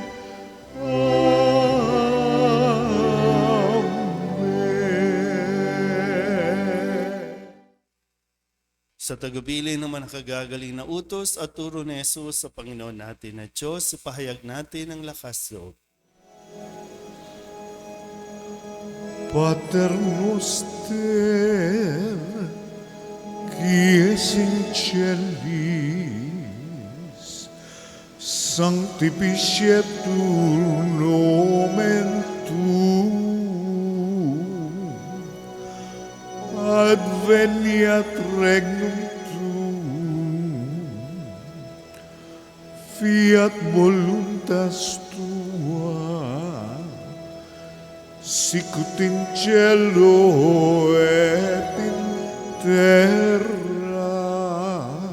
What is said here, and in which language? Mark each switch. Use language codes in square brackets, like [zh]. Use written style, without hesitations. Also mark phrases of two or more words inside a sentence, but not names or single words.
[tl] Amen. Sa tagubilin naman nakagagaling na utos at turo ni Jesus sa Panginoon natin na Diyos, ipahayag natin ang lakas loob. [la] Pater noster, qui es in celis, sanctificetur nomen tuum, adveniat regnum tuum, fiat voluntas tua, sicut in cielo et in terra.